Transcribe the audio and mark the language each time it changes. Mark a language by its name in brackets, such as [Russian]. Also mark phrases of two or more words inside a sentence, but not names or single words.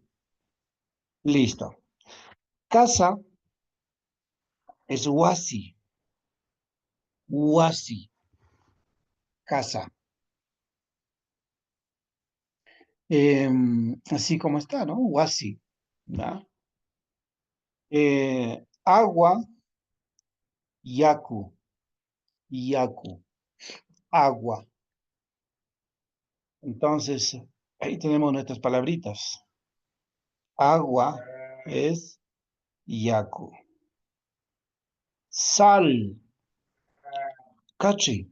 [Spanish] Listo. Casa es [Quechua] Wasi, Wasi, [Spanish] casa. Así como está, ¿no? Wasi, ¿ya? Agua, [Quechua] Yaku, Yaku, [Spanish] agua. Entonces, ahí tenemos nuestras palabritas. Agua es yaku. Sal, cachi.